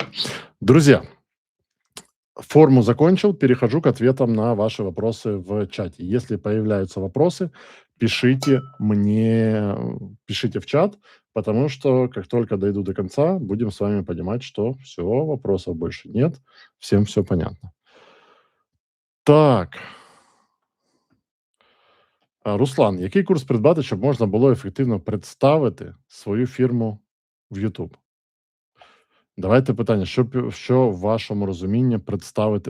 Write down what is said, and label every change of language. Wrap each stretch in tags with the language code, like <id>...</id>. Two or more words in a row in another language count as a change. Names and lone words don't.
<ru>Друзья, форму закончил, перехожу к ответам на ваши вопросы в чате. Если появляются вопросы, пишите мне, пишите в чат, потому что как только дойду до конца, будем с вами понимать, что все, вопросов больше нет, всем все понятно. Так.</ru> <uk>Руслан, який курс придбати, щоб можна було ефективно представити свою фірму в YouTube? Давайте питання, що в вашому розумінні представити?</uk>